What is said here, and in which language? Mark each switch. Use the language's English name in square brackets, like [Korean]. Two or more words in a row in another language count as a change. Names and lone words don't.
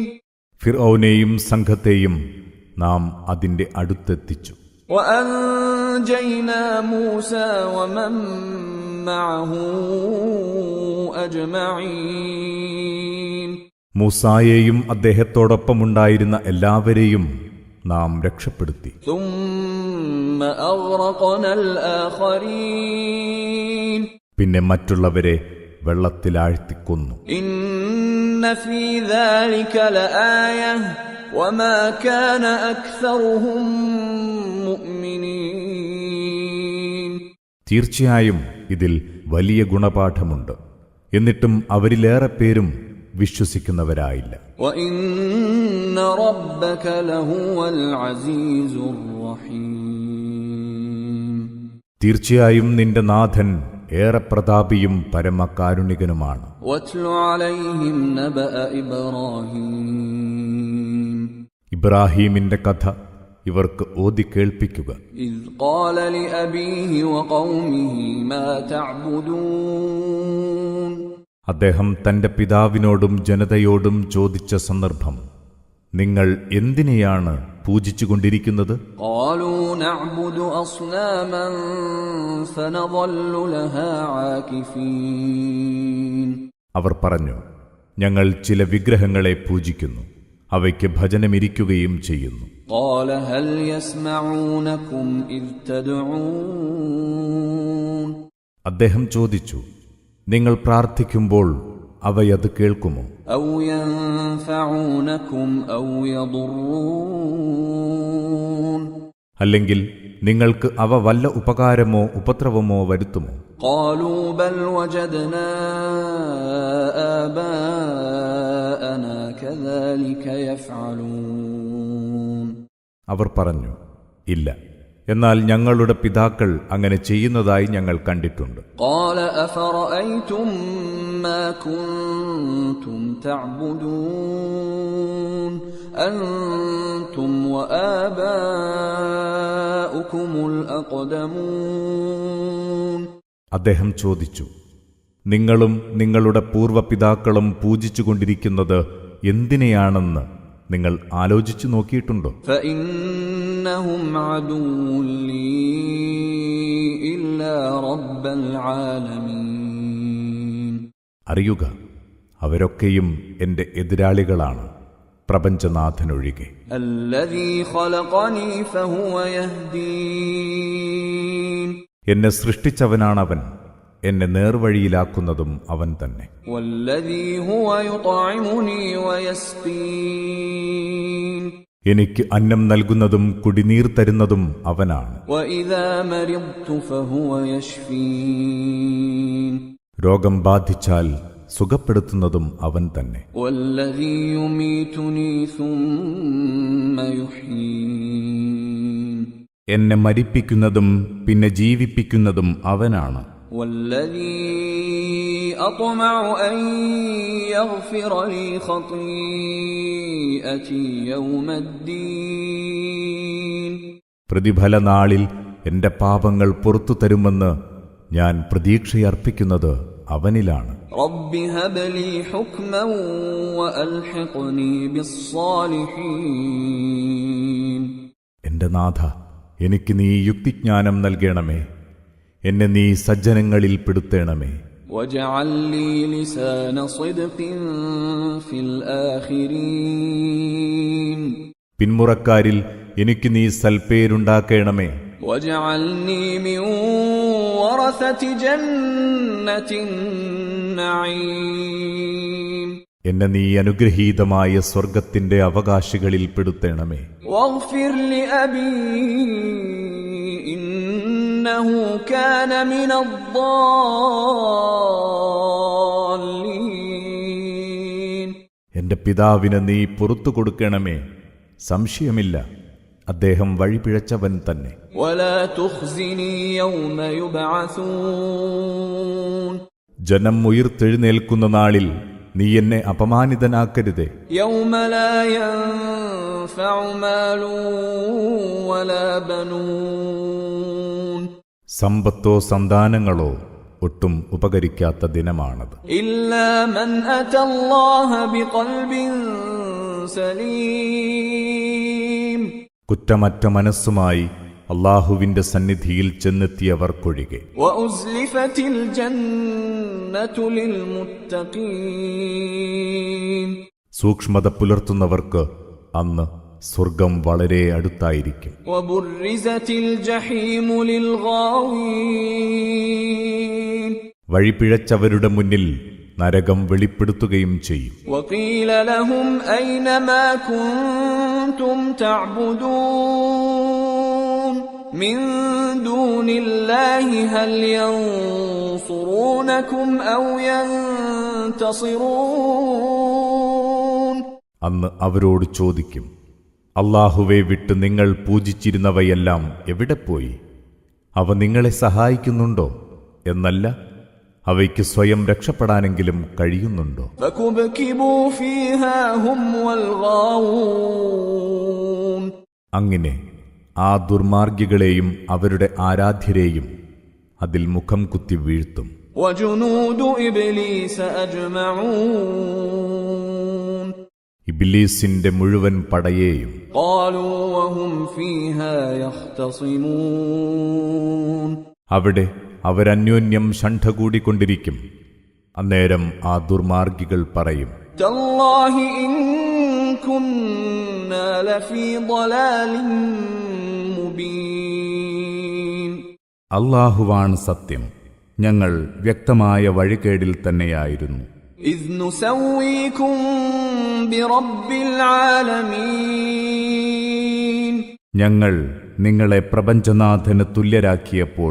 [Malayalam] ഫിർഔനെയും സംഘത്തെയും നാം അതിന്റെ അടുത്തെത്തിച്ചു. [Arabic] وأنجينا موسى ومن معه أجمعين. [Malayalam] മൂസായെയും അദ്ദേഹത്തോടൊപ്പമുണ്ടായിരുന്ന എല്ലാവരെയും നാം രക്ഷപ്പെടുത്തി. [Arabic] ثم أغرقنا الآخرين. [Malayalam] പിന്നെ മറ്റുള്ളവരെ വെള്ളത്തിലാഴ്ത്തിക്കൊന്നു. [Arabic] إن في ذلك لآية وما كان أكثرهم مؤمنين. [Malayalam] തീർച്ചയായും ഇതിൽ വലിയ ഗുണപാഠമുണ്ട്, എന്നിട്ടും അവരിലേറെ പേരും വിശ്വസിക്കുന്നവരായില്ല. [Arabic] وإن ربك لهو العزيز الرحيم. [Malayalam] തീർച്ചയായും നിന്റെ നാഥൻ ഏറെ പ്രതാപിയും പരമകാരുണികനുമാണ്. [Arabic] واتل عليهم نبأ إبراهيم. [Malayalam] ഇബ്രാഹീമിന്റെ കഥ ഇവർക്ക് ഓതി കേൾപ്പിക്കുക. [Arabic] إذ قال لأبيه وقومه ما تعبدون. [Malayalam] അദ്ദേഹം തന്റെ പിതാവിനോടും ജനതയോടും ചോദിച്ച സന്ദർഭം, നിങ്ങൾ എന്തിനെയാണ് പൂജിച്ചുകൊണ്ടിരിക്കുന്നത്? [Arabic] قالوا نعبد أصناما فنظل لها عاكفين. [Malayalam] അവർ പറഞ്ഞു, ഞങ്ങൾ ചില വിഗ്രഹങ്ങളെ പൂജിക്കുന്നു, അവയ്ക്ക് ഭജനമിരിക്കുകയും ചെയ്യുന്നു. [Arabic] قال هل يسمعونكم إذ تدعون. [Malayalam] അദ്ദേഹം ചോദിച്ചു, നിങ്ങൾ പ്രാർത്ഥിക്കുമ്പോൾ അവയത് കേൾക്കുമോ? [Arabic] أو ينفعونكم أو يضرون [Malayalam] അല്ലെങ്കിൽ നിങ്ങൾക്ക് അവ വല്ല ഉപകാരമോ ഉപദ്രവമോ വരുത്തുമോ? [Arabic] قالوا بل وجدنا آباءنا كذلك يفعلون [Malayalam] അവർ പറഞ്ഞു, ഇല്ല, എന്നാൽ ഞങ്ങളുടെ പിതാക്കൾ അങ്ങനെ ചെയ്യുന്നതായി ഞങ്ങൾ കണ്ടിട്ടുണ്ട്. [Arabic] قال أفرأيتم ما كنتم تعبدون أنتم وآباؤكم الأقدمون [Malayalam] അദ്ദേഹം ചോദിച്ചു, നിങ്ങളും നിങ്ങളുടെ പൂർവ്വപിതാക്കളും പൂജിച്ചുകൊണ്ടിരിക്കുന്നത് എന്തിനെയാണെന്ന് നിങ്ങൾ ആലോചിച്ചു നോക്കിയിട്ടുണ്ടോ? [Arabic] فإنهم عدو لي إلا رب العالمين [Malayalam] അറിയുക, അവരൊക്കെയും എന്റെ എതിരാളികളാണ്, പ്രപഞ്ചനാഥനൊഴികെ. [Arabic] الذي خلقني فهو يهدين [Malayalam] എന്നെ സൃഷ്ടിച്ചവനാണവൻ, എന്നെ നേർവഴിയിലാക്കുന്നതും അവൻ തന്നെ. [Arabic] والذي هو يطعمني ويسقين [Malayalam] എനിക്ക് അന്നം നൽകുന്നതും കുടിനീർ തരുന്നതും അവനാണ്. [Arabic] وإذا مرضت فهو يشفين [Malayalam] രോഗം ബാധിച്ചാൽ സുഖപ്പെടുത്തുന്നതും അവൻ തന്നെ. [Arabic] والذي يميتني ثم يحيين [Malayalam] എന്നെ മരിപ്പിക്കുന്നതും പിന്നെ ജീവിപ്പിക്കുന്നതും അവനാണ്. [Arabic] والذي أطمع أن يغفر لي خطيئتي يوم الدين [Malayalam] പ്രതിഫല നാളിൽ എന്റെ പാപങ്ങൾ പുറത്തു തരുമെന്ന് ഞാൻ പ്രതീക്ഷയർപ്പിക്കുന്നത് അവനിലാണ്. [Arabic] رب هب لي حكما وألحقني بالصالحين [Malayalam] എന്റെ നാഥ, എനിക്ക് നീ യുക്തിജ്ഞാനം നൽകണമേ, എന്നെ നീ സജ്ജനങ്ങളിൽ പെടുത്തേണമേ. [Arabic] واجعل لي لسان صدق في الآخرين [Malayalam] പിന്മുറക്കാരിൽ എനിക്ക് നീ സൽപ്പേരുണ്ടാക്കേണമേ. [Arabic] واجعلني من ورثة جنة النعيم [Malayalam] എന്നെ നീ അനുഗ്രഹീതമായ സ്വർഗത്തിന്റെ അവകാശികളിൽ പെടുത്തേണമേ. [Arabic] واغفر لأبي إنه كان من الضالين [Malayalam] എന്റെ പിതാവിന് നീ പുറത്തു കൊടുക്കണമേ, സംശയമില്ല, അദ്ദേഹം വഴിപിഴച്ചവൻ തന്നെ. [Arabic] ولا تخزني يوم يبعثون [Malayalam] ജനം ഉയിർത്തെഴുന്നേൽക്കുന്ന നാളിൽ നീ എന്നെ അപമാനിതനാക്കരുതേ. [Arabic] يوم لا ينفع مال ولا بنون [Malayalam] സമ്പത്തോ സന്താനങ്ങളോ ഒട്ടും ഉപകരിക്കാത്ത ദിനമാണത്. [Arabic] إلا من أتى الله بقلب سليم [Malayalam] കുറ്റമറ്റ മനസ്സുമായി അള്ളാഹുവിന്റെ സന്നിധിയിൽ ചെന്നെത്തിയവർക്കൊഴികെ. [Arabic] وأزلفت الجنة للمتقين [Malayalam] സൂക്ഷ്മത പുലർത്തുന്നവർക്ക് അന്ന് സ്വർഗം വളരെ അടുത്തായിരിക്കും. [Arabic] وبرزت الجحيم للغاوين [Malayalam] വഴിപിഴച്ചവരുടെ മുന്നിൽ നരകം വെളിപ്പെടുത്തുകയും ചെയ്യും. [Arabic] وقيل لهم أين ما كنتم تعبدون من دون الله هل ينصرونكم أو ينتصرون [Malayalam] അന്ന് അവരോട് ചോദിക്കും, അള്ളാഹുവെ വിട്ട് നിങ്ങൾ പൂജിച്ചിരുന്നവയെല്ലാം എവിടെ പോയി? അവ നിങ്ങളെ സഹായിക്കുന്നുണ്ടോ? എന്നല്ല, അവയ്ക്ക് സ്വയം രക്ഷപ്പെടാനെങ്കിലും കഴിയുന്നുണ്ടോ? [Arabic] فكبكبوا فيها هم والغاوون [Malayalam] അങ്ങനെ ആ ദുർമാർഗികളെയും അവരുടെ ആരാധ്യരെയും അതിൽ മുഖം കുത്തി വീഴ്ത്തും. [Arabic] وجنود إبليس أجمعون [Malayalam] ഇബ്ലീസിന്റെ മുഴുവൻ പടയേയും. [Arabic] قالوا وهم فيها يختصمون [Malayalam] അവിടെ അവരന്യോന്യം ഷണ്ഠ കൂടിക്കൊണ്ടിരിക്കും. അന്നേരം ആ ദുർമാർഗികൾ പറയും, [Arabic] تالله إن كنا لفي ضلال مبين [Malayalam] അള്ളാഹുവാണ് സത്യം, ഞങ്ങൾ വ്യക്തമായ വഴികേടിൽ തന്നെയായിരുന്നു. [Arabic] إذ نسويكم برب العالمين [Malayalam] ഞങ്ങൾ നിങ്ങളെ പ്രപഞ്ചനാഥന് തുല്യരാക്കിയപ്പോൾ